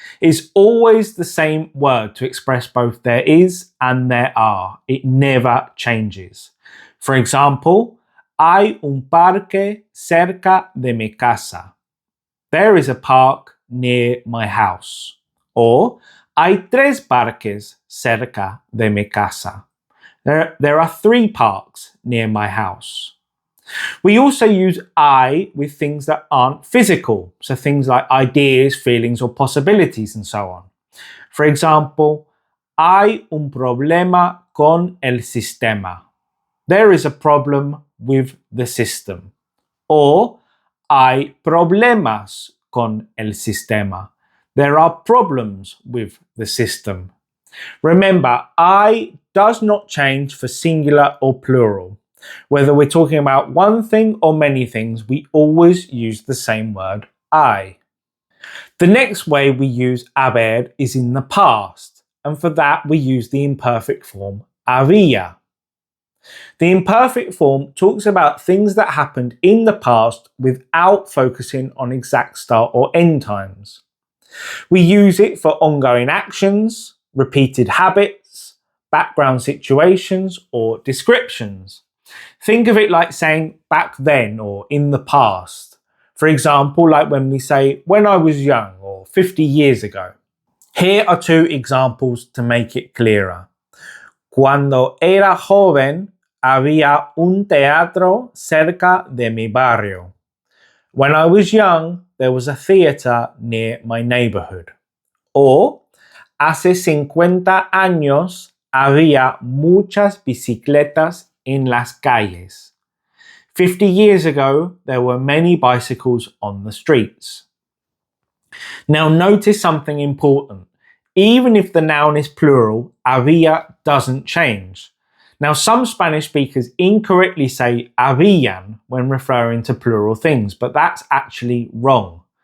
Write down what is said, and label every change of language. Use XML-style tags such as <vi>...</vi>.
<en>It's always the same word to express both there is and there are. It never changes. For example,</en> <es>hay un parque cerca de mi casa.</es> <en>There is a park near my house. Or,</en> <es>hay tres parques cerca de mi casa.</es> <en>There are 3 parks near my house. We also use I with things that aren't physical, so things like ideas, feelings, or possibilities, and so on. For example,</en> <es>hay un problema con el sistema.</es> <en>There is a problem with the system. Or,</en> <es>hay problemas con el sistema.</es> <en>There are problems with the system. Remember, I does not change for singular or plural. Whether we're talking about one thing or many things, we always use the same word, I. The next way we use haber is in the past, and for that we use the imperfect form había. The imperfect form talks about things that happened in the past without focusing on exact start or end times. We use it for ongoing actions, repeated habits, background situations, or descriptions. Think of it like saying back then or in the past. For example, like when we say when I was young or 50 years ago. Here are 2 examples to make it clearer.</en> <es>Cuando era joven, había un teatro cerca de mi barrio.</es> <en>When I was young, there was a theatre near my neighborhood. Or,</en> <es>hace 50 años había muchas bicicletas en las calles.</es> <en>50 years ago, there were many bicycles on the streets. Now notice something important. Even if the noun is plural, había doesn't change. Now, some Spanish speakers incorrectly say habían when referring to plural things, but that's actually wrong.</en>